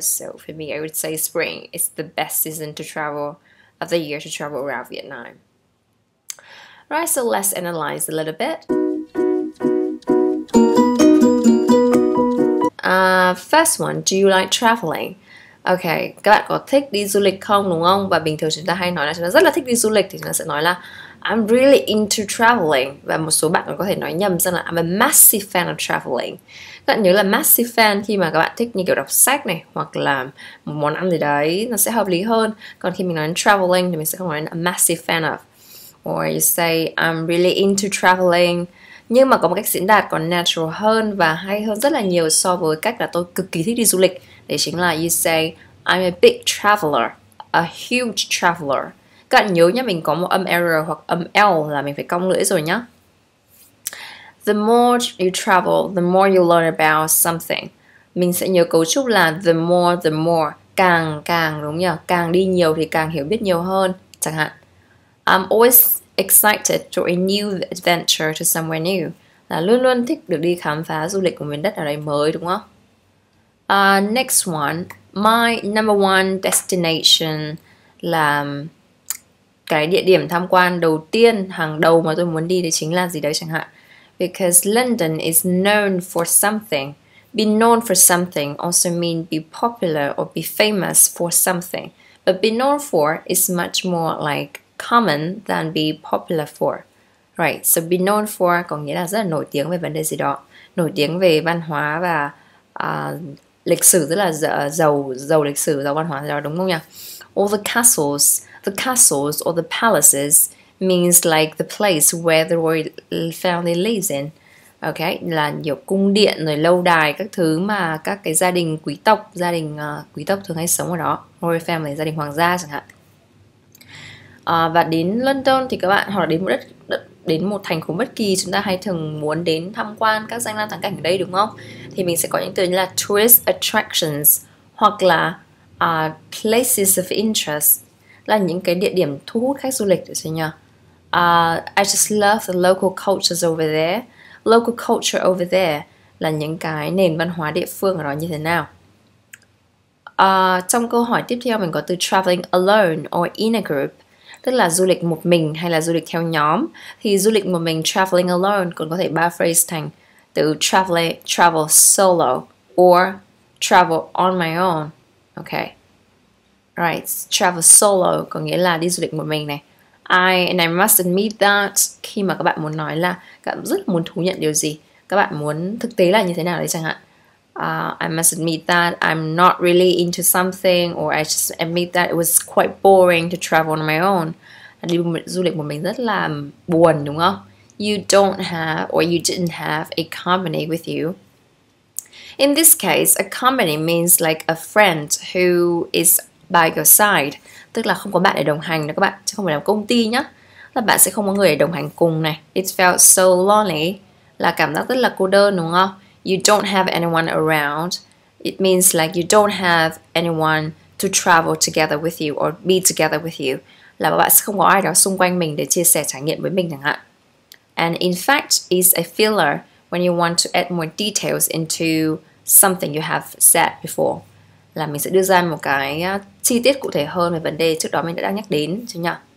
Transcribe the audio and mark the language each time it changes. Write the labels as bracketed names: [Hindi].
[English] So for me, I would say spring is the best season to travel of the year to travel around Vietnam. Right, so let's analyze a little bit. First one, do you like traveling? [Vietnamese] Okay, các bạn có thích đi du lịch không đúng không? Và bình thường chúng ta hay nói là chúng ta rất là thích đi du lịch thì chúng ta sẽ nói là [English] I'm really into traveling. [Vietnamese] Và một số bạn còn có thể nói nhầm rằng là [English] I'm a massive fan of traveling. [Vietnamese] Các bạn nhớ là [English] massive fan [Vietnamese] khi mà các bạn thích như kiểu đọc sách này hoặc là một món ăn gì đấy nó sẽ hợp lý hơn. Còn khi mình nói traveling thì mình sẽ không nói [English] a massive fan of. Or you say I'm really into traveling. [Vietnamese] Nhưng mà có một cách diễn đạt còn natural hơn và hay hơn rất là nhiều so với cách là tôi cực kỳ thích đi du lịch. Đấy chính là [English] you say I'm a big traveler, a huge traveler. [Vietnamese] Các bạn nhớ nhé, mình có một âm R hoặc âm L là mình phải cong lưỡi rồi nhé. [English] The more you travel, the more you learn about something. [Vietnamese] Mình sẽ nhớ cấu trúc là [English] the more, [Vietnamese] càng đúng nhỉ? Càng đi nhiều thì càng hiểu biết nhiều hơn. Chẳng hạn [English] I'm always excited for a new adventure to somewhere new. [Vietnamese] Là luôn luôn thích được đi khám phá du lịch của miền đất ở đây mới đúng không? [English] Next one, my number one destination [Vietnamese] là cái địa điểm tham quan đầu tiên, hàng đầu mà tôi muốn đi đấy chính là gì đấy chẳng hạn. [English] Because London is known for something. Be known for something also mean be popular or be famous for something. But be known for is much more like common than be popular for. Right, so be known for [Vietnamese] có nghĩa là rất là nổi tiếng về vấn đề gì đó. Nổi tiếng về văn hóa và lịch sử, rất là giàu lịch sử, giàu văn hóa gì đó, đúng không nhỉ? [English] All the castles or the palaces means like the place where the royal family lives in. [Vietnamese] Okay, là nhiều cung điện rồi lâu đài các thứ mà các cái gia đình quý tộc thường hay sống ở đó. [English] Royal family, [Vietnamese] gia đình hoàng gia chẳng hạn. Và đến London thì các bạn hoặc là đến một đến một thành phố bất kỳ, chúng ta hay thường muốn đến tham quan các danh lam thắng cảnh ở đây, đúng không? Thì mình sẽ có những từ như là [English] tourist attractions [Vietnamese] hoặc là [English] places of interest, [Vietnamese] là những cái địa điểm thu hút khách du lịch, được chưa nhỉ? [English] I just love the local cultures over there. Local culture over there [Vietnamese] là những cái nền văn hóa địa phương ở đó như thế nào. Trong câu hỏi tiếp theo mình có từ [English] traveling alone or in a group, [Vietnamese] tức là du lịch một mình hay là du lịch theo nhóm. Thì du lịch một mình, [English] traveling alone, [Vietnamese] còn có thể paraphrase thành từ [English] travel solo or travel on my own. [Vietnamese] Okay. [English] Right, travel solo [Vietnamese] có nghĩa là đi du lịch một mình này. [English] And I must admit that, [Vietnamese] khi mà các bạn muốn nói là các bạn rất muốn thú nhận điều gì, các bạn muốn thực tế là như thế nào đấy chẳng hạn. [English] I must admit that I'm not really into something, or I just admit that it was quite boring to travel on my own. [Vietnamese] Đi du lịch một mình rất là buồn, đúng không? [English] You don't have, or you didn't have a company with you. In this case, a company means like a friend who is by your side, [Vietnamese] tức là không có bạn để đồng hành đó các bạn, chứ không phải là công ty nhá. Là bạn sẽ không có người để đồng hành cùng này. [English] It felt so lonely, [Vietnamese] là cảm giác rất là cô đơn, đúng không? [English] You don't have anyone around. It means like you don't have anyone to travel together with you [Vietnamese] or be together with you, là bạn sẽ không có ai đó xung quanh mình để chia sẻ trải nghiệm với mình chẳng hạn. [English] And in fact, is a filler when you want to add more details into something you have said before, [Vietnamese] là mình sẽ đưa ra một cái chi tiết cụ thể hơn về vấn đề trước đó mình đã nhắc đến, chứ nhỉ?